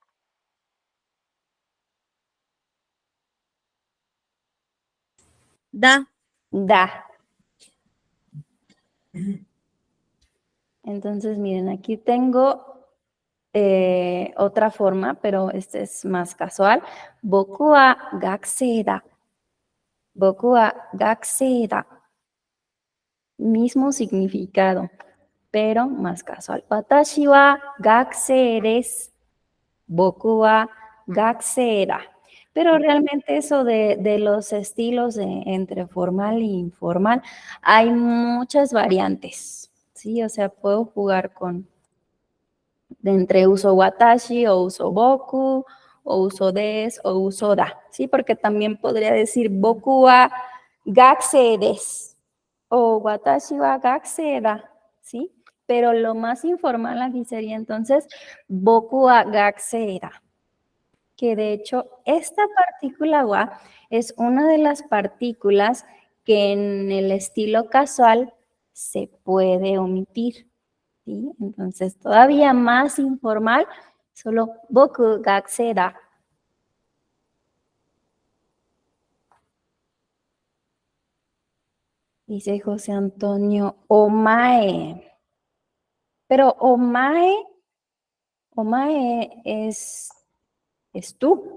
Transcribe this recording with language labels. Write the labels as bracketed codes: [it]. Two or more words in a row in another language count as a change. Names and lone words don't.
[es] Da. Da. Entonces, miren, aquí tengo otra forma, pero este es más casual. [ja] 僕は学生だ。僕は学生だ. [es] Mismo significado, pero más casual. [ja] 私は学生です. 僕は学生だ. [es] Pero realmente eso de los estilos entre formal e informal, hay muchas variantes, ¿sí? O sea, puedo jugar entre uso watashi o uso boku, o uso des o uso da, ¿sí? Porque también podría decir [ja] 僕は学生です [es] o [ja] 私は学生だ, [es] ¿sí? Pero lo más informal aquí sería entonces [ja] 僕は学生だ. [es] Que de hecho esta partícula wa es una de las partículas que en el estilo casual se puede omitir, ¿sí? Entonces todavía más informal, solo [ja] 僕学生だ. [es] Dice José Antonio, omae. Pero omae es tú.